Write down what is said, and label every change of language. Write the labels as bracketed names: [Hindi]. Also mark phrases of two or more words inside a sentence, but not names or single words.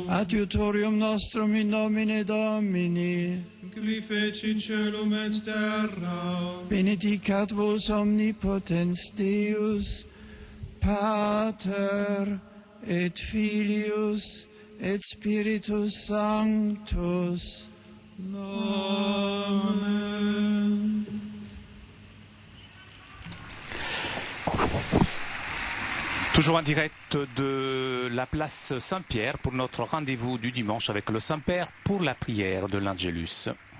[Latin] Adiutorium nostrum in nomine Domini. Qui feci in celum et terra. Benedicat vos omnipotens Deus, Pater et Filius et Spiritus Sanctus. Amen. [French] Toujours en direct de la place Saint-Pierre pour notre rendez-vous du dimanche avec le Saint-Père pour la prière de l'Angelus.